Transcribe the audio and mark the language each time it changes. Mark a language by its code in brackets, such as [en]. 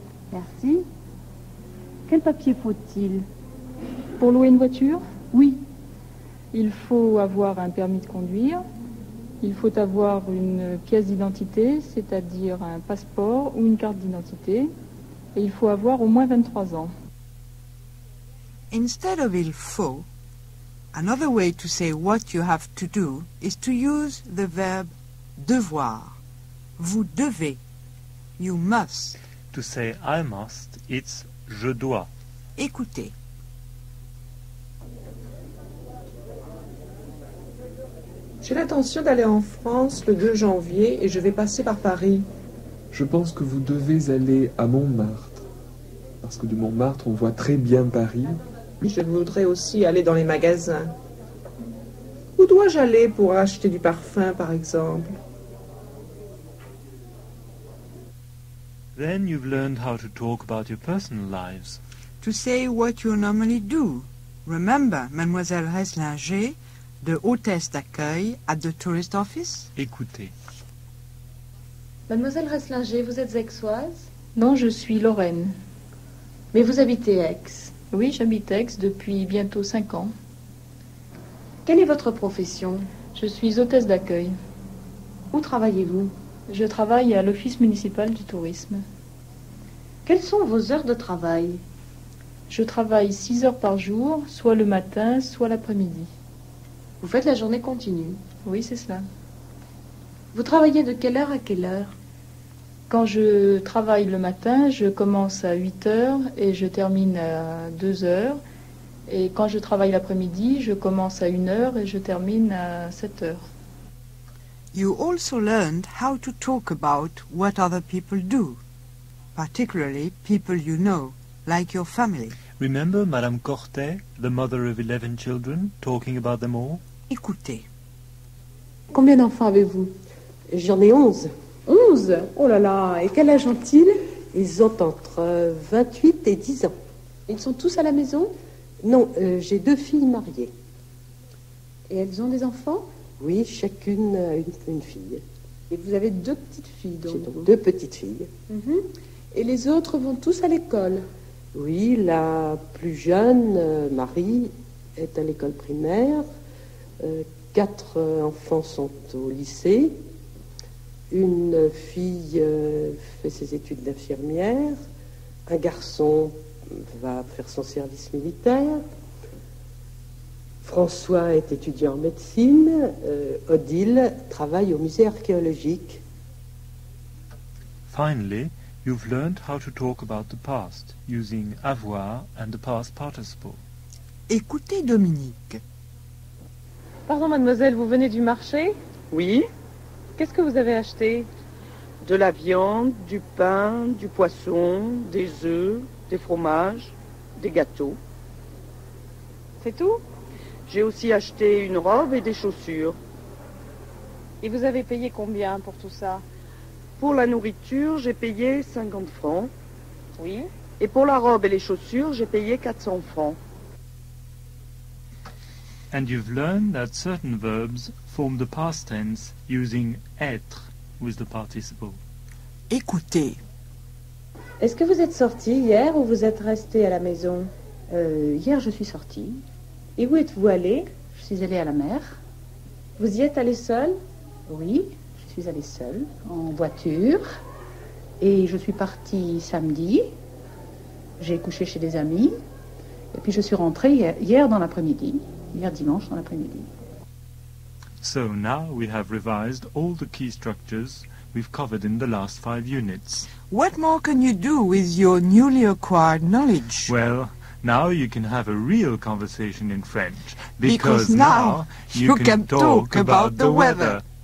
[fr] Merci. Quel papier faut-il? Pour louer une voiture, Oui. il faut avoir un permis de conduire. Il faut avoir une pièce d'identité, c'est-à-dire un passeport ou une carte d'identité. Et il faut avoir au moins 23 ans. [en] Instead of il faut, another way to say what you have to do is to use the verb devoir. [fr] Vous devez. [en] You must. To say I must, it's je dois. [fr] Écoutez. J'ai l'intention d'aller en France le 2 janvier et je vais passer par Paris. Je pense que vous devez aller à Montmartre, parce que de Montmartre, on voit très bien Paris. Je voudrais aussi aller dans les magasins. Où dois-je aller pour acheter du parfum, par exemple? [en] Then you've learned how to talk about your personal lives. To say what you normally do. Remember, Mademoiselle Reslinger, the hôtesse d'accueil at the tourist office? [fr] Écoutez. Mademoiselle Reslinger, vous êtes aixoise? Non, je suis Lorraine. Mais vous habitez Aix. Oui, j'habite Aix depuis bientôt 5 ans. Quelle est votre profession? Je suis hôtesse d'accueil. Où travaillez-vous? Je travaille à l'office municipal du tourisme. Quelles sont vos heures de travail? Je travaille 6 heures par jour, soit le matin, soit l'après-midi. Vous faites la journée continue. Oui, c'est cela. Vous travaillez de quelle heure à quelle heure? Quand je travaille le matin, je commence à 8 heures et je termine à 2 heures. Et quand je travaille l'après-midi, je commence à 1 heure et je termine à 7 heures. [en] You also learned how to talk about what other people do, particularly people you know, like your family. Remember Madame Cortet, the mother of 11 children, talking about them all? [fr] Écoutez. Combien d'enfants avez-vous? J'en ai 11. 11? Oh là là, et quel âge ont-ils? Ils ont entre 28 et 10 ans. Ils sont tous à la maison? Non, j'ai 2 filles mariées. Et elles ont des enfants? Oui, chacune une fille. Et vous avez 2 petites filles, donc? J'ai donc 2 petites filles. Et les autres vont tous à l'école? Oui, la plus jeune, Marie, est à l'école primaire. 4 enfants sont au lycée. Une fille fait ses études d'infirmière. Un garçon va faire son service militaire. François est étudiant en médecine. Odile travaille au musée archéologique. [en] Finally, you've learned how to talk about the past, using avoir and the past participle. [fr] Écoutez Dominique. Pardon, mademoiselle, vous venez du marché? Oui, Qu'est-ce que vous avez acheté? de la viande, du pain, du poisson, des œufs, des fromages, des gâteaux. C'est tout? J'ai aussi acheté une robe et des chaussures. Et vous avez payé combien pour tout ça? Pour la nourriture, j'ai payé 50 francs. Oui. Et pour la robe et les chaussures, j'ai payé 400 francs. [en] And you've learned that certain verbs form the past tense using être with the participle. [fr] écoutez. Est-ce que vous êtes sorti hier ou vous êtes resté à la maison? Hier, je suis sortie. Et où êtes-vous allé? Je suis allée à la mer. Vous y êtes allé seul? Oui, je suis allée seule, en voiture. Et je suis partie samedi. J'ai couché chez des amis. Et puis je suis rentrée hier dans l'après-midi. Hier dimanche dans l'après-midi. [en] So now we have revised all the key structures we've covered in the last 5 units. What more can you do with your newly acquired knowledge? Well, now you can have a real conversation in French. Because now you can talk about the weather.